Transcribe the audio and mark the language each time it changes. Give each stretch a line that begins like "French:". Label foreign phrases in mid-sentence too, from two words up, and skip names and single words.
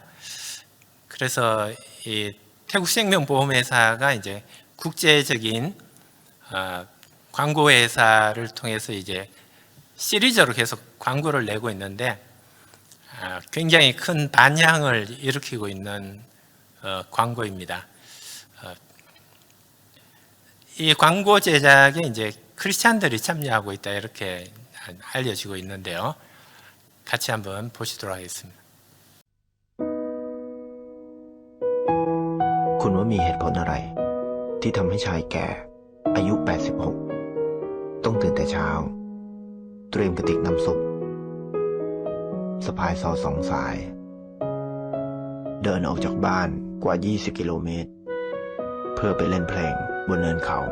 Korean: 그래서 이 태국생명보험회사가 이제 국제적인 광고회사를 통해서 이제 시리즈로 계속 광고를 내고 있는데, 굉장히 큰 반향을 일으키고 있는 광고입니다. 이 광고 제작에 이제 크리스찬들이 참여하고 있다, 이렇게 알려지고 있는데요. 같이 한번 보시도록 하겠습니다.
Thai: คุณว่ามีเหตุผลอะไร ที่ทำให้ชายแก่อายุ 86 ต้องตื่นแต่เช้า เตรียมกระติกน้ำซุปสะพายซอ2 สาย เดินออกจากบ้านกว่า 20 กิโลเมตร เพื่อไปเล่นเพลงบนเนินเขา